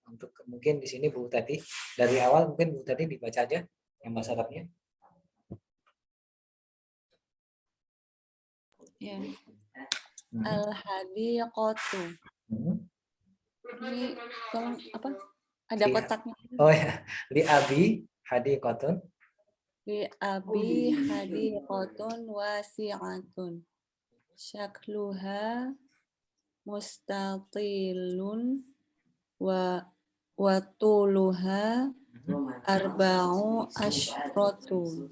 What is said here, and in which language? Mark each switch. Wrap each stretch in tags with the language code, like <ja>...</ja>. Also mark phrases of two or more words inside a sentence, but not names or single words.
<id>Untuk mungkin di sini Bu Tati dari awal mungkin Bu Tati dibaca aja yang bahasa Arabnya. Ya. Al-hadiqatu. Ini tolong apa? Ada Iya. kotaknya.</id> <ar>Oh ya, لأبي حديقة. لأبي حديقة واسعة. شكلها مستطيل وطولها أربعة عشر.</ar>